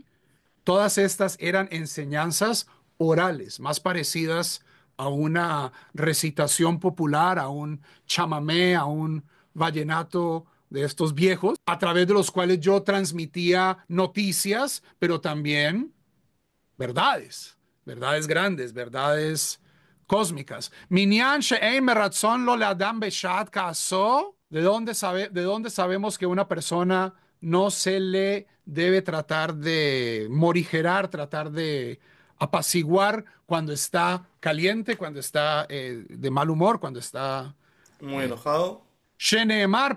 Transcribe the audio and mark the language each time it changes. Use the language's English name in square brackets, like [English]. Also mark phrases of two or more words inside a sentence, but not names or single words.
[Spanish] Todas estas eran enseñanzas orales, más parecidas a una recitación popular, a un chamamé, a un vallenato de estos viejos, a través de los cuales yo transmitía noticias, pero también verdades grandes, verdades cósmicas. [Hebrew] מניין שאין מרצין לו לאדם בשעת כעסו. [Spanish] ¿De dónde sabemos que una persona no se le debe tratar de morigerar, tratar de apaciguar cuando está caliente, cuando está de mal humor, cuando está Muy enojado. Sheneemar?